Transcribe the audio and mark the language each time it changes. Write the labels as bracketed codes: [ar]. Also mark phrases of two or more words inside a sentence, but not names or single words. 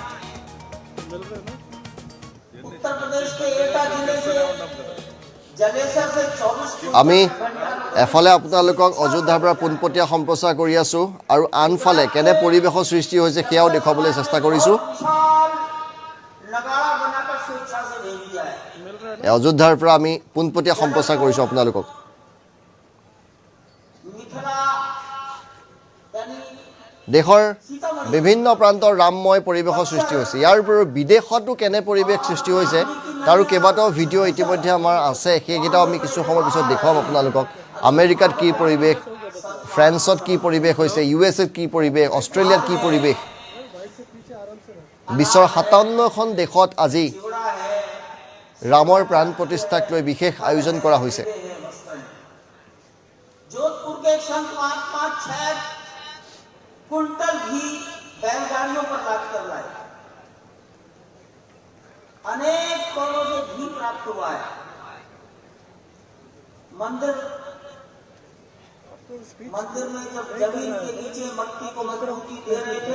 [hi] उत्तर प्रदेश के एटा जिले से जलेसर से 24 [as] আমি এফালে আপোনালোকক অযোধ্যাৰ পৰা পুনপটীয়া সম্প্ৰচাৰ কৰি আছো আৰু আনফালে কেনে পৰিৱেশৰ সৃষ্টি হৈছে সেয়াও দেখুৱাবলৈ চেষ্টা কৰিছো [hi] नगाड़ा बनाकर स्वेच्छा से भेज दिया है [as] অযোধ্যাৰ পৰা আমি পুনপটীয়া সম্প্ৰচাৰ কৰিছো আপোনালোকক [hi] मिथिला यानी [as] দেশৰ বিভিন্ন প্ৰান্তৰ ৰামময় পৰিৱেশৰ সৃষ্টি হৈছে ইয়াৰ উপৰিও বিদেশতো কেনে পৰিৱেশ সৃষ্টি হৈছে তাৰো কেইবাটাও ভিডিঅ' ইতিমধ্যে আমাৰ আছে সেইকেইটাও আমি কিছু সময় পিছত দেখুৱাম আপোনালোকক আমেৰিকাত কি পৰিৱেশ ফ্ৰান্সত কি পৰিৱেশ হৈছে ইউএছএত কি পৰিৱেশ অষ্ট্ৰেলিয়াত কি পৰিৱেশ বিশ্বৰ 57খন দেশত আজি ৰামৰ প্ৰাণ প্ৰতিষ্ঠাক লৈ বিশেষ আয়োজন কৰা হৈছে [hi] जोधपुर के संत महात्मा 6 कुंटल घी बैलगाड़ियों पर लाद कर लाए अनेक करोड़ों से घी प्राप्त हुआ है मंदिर में जब जमीन के नीचे मट्टी को मजबूती दे रहे थे